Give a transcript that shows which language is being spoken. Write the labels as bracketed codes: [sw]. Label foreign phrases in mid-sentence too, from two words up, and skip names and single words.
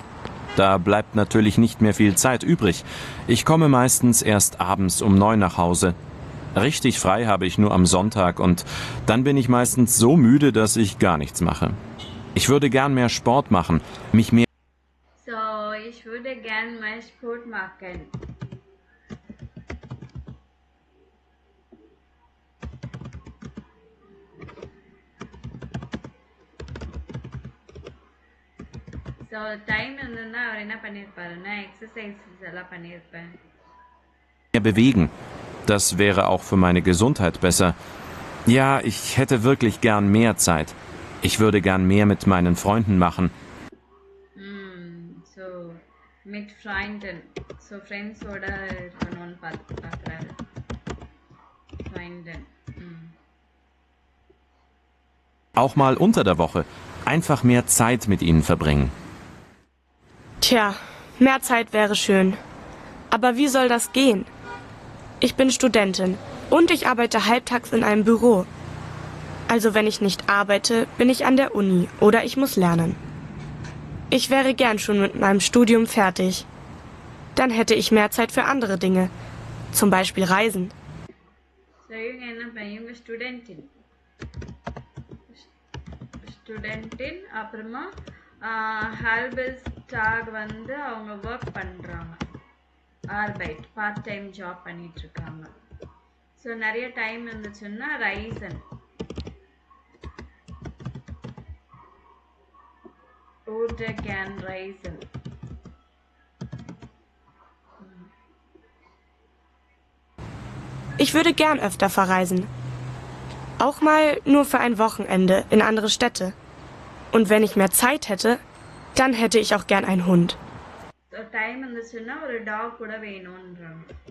[de] Da bleibt natürlich nicht mehr viel Zeit übrig. Ich komme meistens erst abends um 9 nach Hause. Richtig frei habe ich nur am Sonntag und dann bin ich meistens so müde, dass ich gar nichts mache. Ich würde gern mehr Sport machen, mich mehr... So, ich würde gern mehr Sport machen. [ta] ஸோ டைம் இருந்ததுன்னா அவர் என்ன பண்ணியிருப்பாருன்னா எக்ஸசைசஸ் எல்லாம் பண்ணியிருப்பேன். [de] mehr bewegen. Das wäre auch für meine Gesundheit besser. Ja, ich hätte wirklich gern mehr Zeit. Ich würde gern mehr mit meinen Freunden machen. ஸோ mit Freunden. [ta] ஸோ ஃப்ரெண்ட்ஸோட இருக்கணும்னு பார்க்குறாரு. [de] Freunden. Auch mal unter der Woche. Einfach mehr Zeit mit ihnen verbringen. Tja, mehr Zeit wäre schön. Aber wie soll das gehen? Ich bin Studentin und ich arbeite halbtags in einem Büro. Also wenn ich nicht arbeite, bin ich an der Uni oder ich muss lernen. Ich wäre gern schon mit meinem Studium fertig. Dann hätte ich mehr Zeit für andere Dinge, zum Beispiel Reisen. So, [ta] இவங்க ஸ்டூடெண்ட்டின் அப்புறமா ஹால்பஸ்டாக் வந்து அவங்க ஒர்க் பண்ணுறாங்க. ஆர்பைட் [en] part time job [ta] பண்ணிகிட்ருக்காங்க. ஸோ ஸோ நிறைய டைம் இருந்துச்சுன்னா ரைசன். [de] Oder gern reisen. Ich würde gern öfter verreisen. Auch mal nur für ein Wochenende in andere Städte. Und wenn ich mehr Zeit hätte, dann hätte ich auch gern einen Hund. [en] So time [ta] இருந்துச்சுன்னா ஒரு டாக் கூட வேணும்ன்றாங்க.